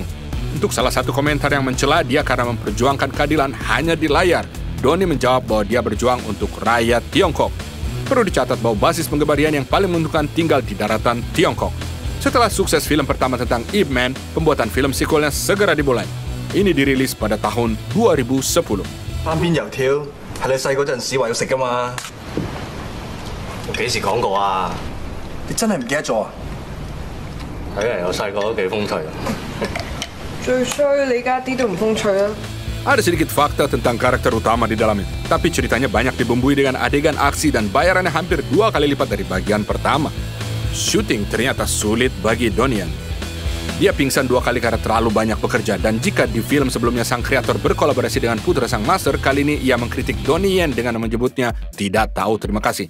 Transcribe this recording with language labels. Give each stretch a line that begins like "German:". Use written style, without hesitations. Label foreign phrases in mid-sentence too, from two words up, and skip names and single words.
Indonesian: Untuk salah satu komentar yang mencela dia karena memperjuangkan keadilan hanya di layar, Donnie menjawab bahwa dia berjuang untuk rakyat Tiongkok. Perlu dicatat bahwa basis penggemarian yang paling menentukan tinggal di daratan Tiongkok. Setelah sukses film pertama tentang Ip Man, pembuatan film sequelnya segera dimulai. Ini dirilis pada tahun 2010.
Cantonese: 單邊油條係你細嗰陣時話要食㗎嘛？我幾時講過啊？你真係唔記得咗啊？睇嚟我細個都幾風趣。最衰你家啲都唔風趣啊！
Indonesian: Ada sedikit fakta tentang karakter utama di dalamnya, tapi ceritanya banyak dibumbui dengan adegan aksi dan bayarannya hampir 2 kali lipat dari bagian pertama. Syuting ternyata sulit bagi Donnie Yen. Dia pingsan 2 kali karena terlalu banyak bekerja, dan jika di film sebelumnya sang kreator berkolaborasi dengan putra sang master, kali ini ia mengkritik Donnie Yen dengan menyebutnya tidak tahu terima kasih.